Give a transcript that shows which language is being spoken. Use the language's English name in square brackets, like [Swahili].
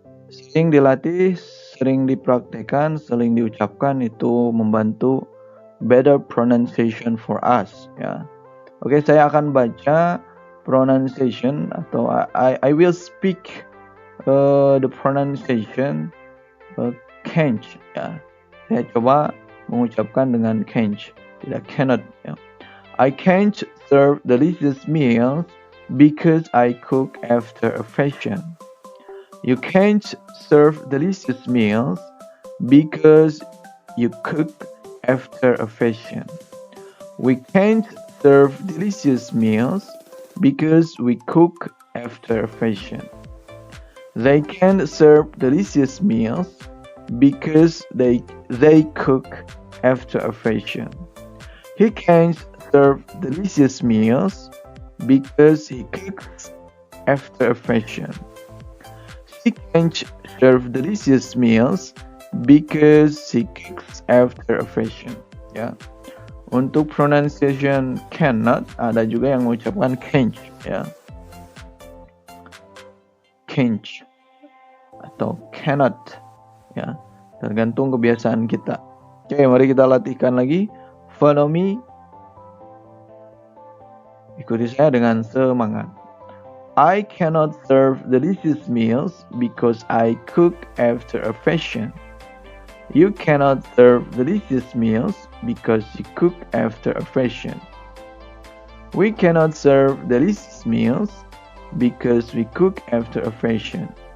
[Indonesian] Sering dilatih, sering dipraktekkan, sering diucapkan, itu membantu [English] better pronunciation for us [Indonesian] ya. Oke, saya akan baca pronunciation atau [English] I will speak the pronunciation can't [Indonesian] ya. Saya coba mengucapkan dengan can't, tidak cannot ya. [English] I can't serve delicious meals because I cook after a fashion. You can't serve delicious meals because you cook after a fashion. We can't serve delicious meals because we cook after a fashion. They can't serve delicious meals because they cook after a fashion. He can't serve delicious meals because he cooks after a fashion. She can't serve delicious meals because he cooks after a fashion. [Indonesian] Ya. Untuk pronunciation cannot, ada juga yang mengucapkan can't ya. Can't atau cannot ya, tergantung kebiasaan kita. Oke, mari kita latihkan lagi. [English] Follow me. [Indonesian] Ikuti saya dengan semangat. [English] I cannot serve delicious meals because I cook after a fashion. You cannot serve delicious meals because you cook after a fashion. We cannot serve delicious meals because we cook after a fashion.